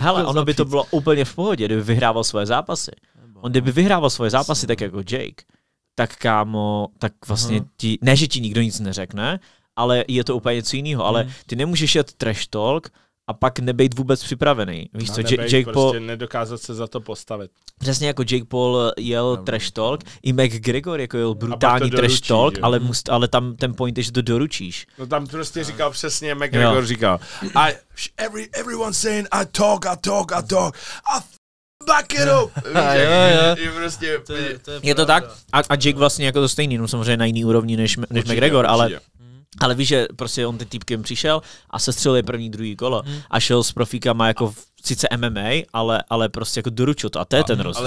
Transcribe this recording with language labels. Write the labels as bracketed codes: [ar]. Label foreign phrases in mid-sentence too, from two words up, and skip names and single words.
[cs] hele, ono by to bylo úplně v pohodě, kdyby vyhrával svoje zápasy. On kdyby vyhrával svoje zápasy tak jako Jake, tak kámo, tak vlastně ti, ne že ti nikdo nic neřekne, ale je to úplně něco jiného, ale ty nemůžeš jet [en] trash talk [cs] a pak nebejt vůbec připravený. Víš co, Jake Paul... Prostě nedokázat se za to postavit. Přesně jako Jake Paul jel [en] trash talk, [cs] i McGregor jako jel brutální [en] trash talk, [cs] ale tam ten point je, že to doručíš. No tam prostě říkal přesně, McGregor říkal, [en] everyone's saying I talk, back it up. [cs] Je to tak? A Jake vlastně jako to stejný, no samozřejmě na jiný úrovni než McGregor, ale víš, že prostě on ten týpkem přišel a sestřelil je první, druhý kolo a šel s profíkama jako sice MMA, ale prostě jako doručil to a to je ten rozdíl.